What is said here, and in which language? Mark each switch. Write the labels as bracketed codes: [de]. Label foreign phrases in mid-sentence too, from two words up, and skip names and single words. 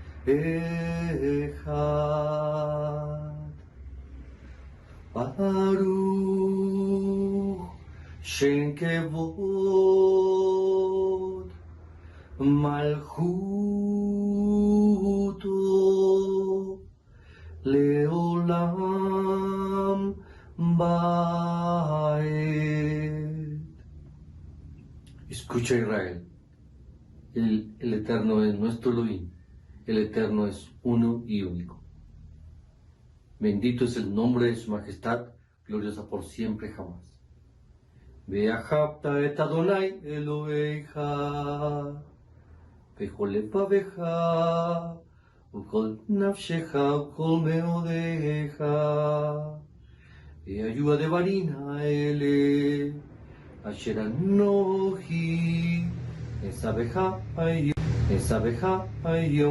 [he] אחד ברוך שם כבוד מלכותו לעולם ועד. [es] Escucha, Israel, el Eterno es nuestro Elohim, el Eterno es uno y único. Bendito es el nombre de su majestad, gloriosa por siempre jamás. [he] ואהבת את אדוני אלוהיך בכל לבבך, ובכל נפשך ובכל מאודיך, והיו הדברים האלה אשר אנוכי אסבך היום